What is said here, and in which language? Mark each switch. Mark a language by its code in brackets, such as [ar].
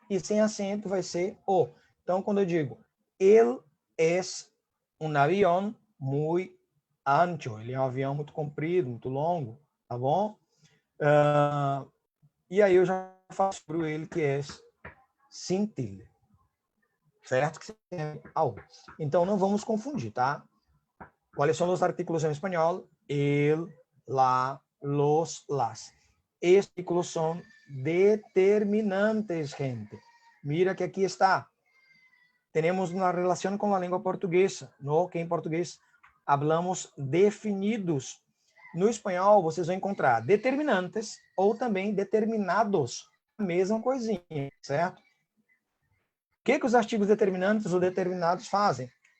[pt] E sem acento vai ser o. Então, quando eu digo, ele [es] es un avión muy ancho, [pt] ele é um avião muito comprido, muito longo, tá bom? E aí eu já faço para ele que é [es] sin tilde, [pt] certo? Que é ao. Então, não vamos confundir, tá? [es] ¿Cuáles son los artículos en español? El, la, los, las. Estos artículos son determinantes, gente. Mira que aqui está. [pt] Temos uma relação com a língua portuguesa, no que em português hablamos definidos. No espanhol, vocês vão encontrar determinantes ou também determinados. A mesma coisinha, certo? O que os artigos determinantes ou determinados fazem?